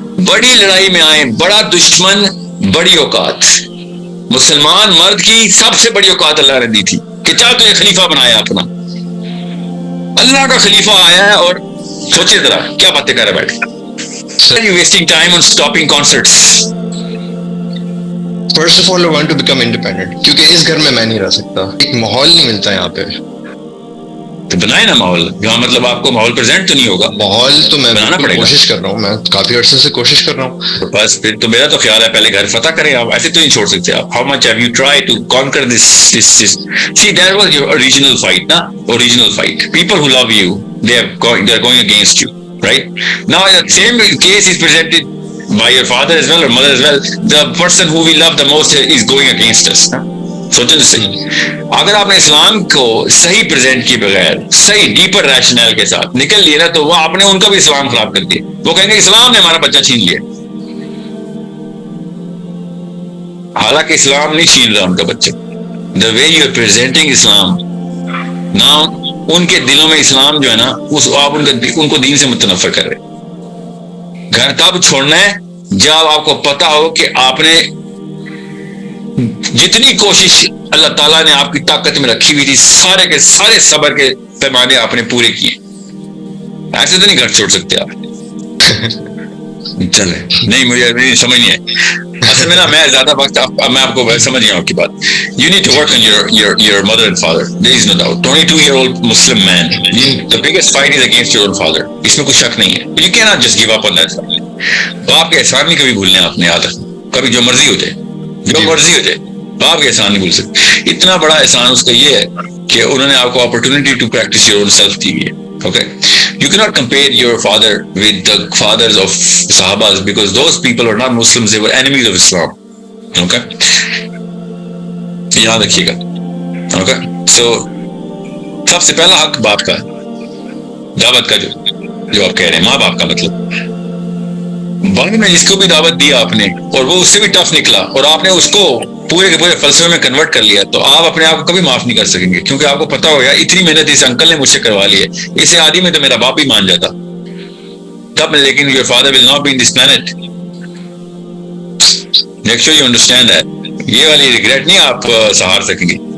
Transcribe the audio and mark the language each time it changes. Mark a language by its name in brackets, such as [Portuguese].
[Urdu] بڑی لڑائی میں آئے، بڑا دشمن، بڑی اوقات، مسلمان مرد کی سب سے بڑی اوقات اللہ نے دی تھی کہ چاہ تجھے خلیفہ بنایا اپنا، اللہ کا خلیفہ آیا ہے، اور سوچے ذرا کیا باتیں کر رہے بیٹھے. [English] You wasting time on stopping concerts. First of all I want to become independent [Urdu] کیونکہ اس گھر میں نہیں رہ سکتا، ایک ماحول نہیں ملتا یہاں پہ. تو بنائے نا ماحول، جہاں مطلب آپ کو ماحول پریزنٹ تو نہیں ہوگا. ماحول تو میں بنانا پڑے گا، کوشش کر رہا ہوں، میں کافی عرصے سے کوشش کر رہا ہوں. بس پھر تو میرا تو خیال ہے پہلے گھر فتح کریں آپ، ایسے تو نہیں چھوڑ سکتے آپ. [English] How much have you tried to conquer this? See, that was your original fight, na? Original fight. People who love you, they are going against you, right? Now the same case is presented by your father as well or mother as well. The person who we love the most is going against us, na? [Urdu] سوچیں تو صحیح، اگر آپ نے اسلام کو صحیح present کیے بغیر صحیح ڈیپر ریشنل کے ساتھ نکل لیا نا، تو وہ آپ نے ان کا بھی اسلام خراب کر دیا. وہ کہیں گے اسلام نے ہمارا بچہ چھین لیا، حالانکہ اسلام نہیں چھین رہا ان کا بچہ. [English] the way you are presenting [Urdu] اسلام نا، ان کے دلوں میں اسلام جو ہے نا، آپ ان کو دین سے متنفر کر رہے. گھر تب چھوڑنا ہے جب آپ کو پتا ہو کہ آپ نے جتنی کوشش اللہ تعالیٰ نے آپ کی طاقت میں رکھی ہوئی تھی، سارے کے سارے صبر کے پیمانے آپ نے پورے کیے. ایسے تو نہیں گھر چھوڑ سکتے آپ. چلے نہیں، مجھے سمجھ نہیں ہے اصل میں نا، میں زیادہ وقت میں آپ کو سمجھ گیا ہوں آپ کی بات. [English] You need to work on your mother and father. There is no doubt. 22-year-old Muslim man, the biggest fight is against your own father. [Urdu] اس میں کوئی شک نہیں ہے. [English] You cannot just give up on that. [Urdu] باپ کے احسان نہیں کبھی بھولنے آپ نے، یاد رکھنا. کبھی جو مرضی ہو جائے، جو مرضی ہو جائے، باپ کے احسان نہیں بھول سکتے. اتنا بڑا احسان اس کا یہ ہے کہ انہوں نے آپ کو [English] opportunity to practise your own self [Urdu] the ہے. [English] Okay, you cannot compare your father with the fathers of Sahabas because those people were not Muslims, they were enemies of Islam. [Urdu] Okay, یاد رکھیے گا. Okay, so سب سے پہلا حق باپ کا، دعوت کا، جو آپ کہہ رہے ہیں ماں باپ کا مطلب. بعد میں جس کو بھی دعوت دی آپ نے اور وہ اس سے بھی ٹف نکلا اور آپ نے اس کو پورے کے پورے فلسفے میں کنورٹ کر لیا، تو آپ اپنے آپ کو کبھی معاف نہیں کر سکیں گے، کیونکہ آپ کو پتا ہوگا اتنی محنت اس انکل نے مجھ سے کروا لی ہے، اسے آدمی میں تو میرا باپ ہی مان جاتا تب. لیکن [English] your father will not be in this planet. Make sure you understand that. [Urdu] یہ والی ریگریٹ نہیں آپ سہار سکیں گے.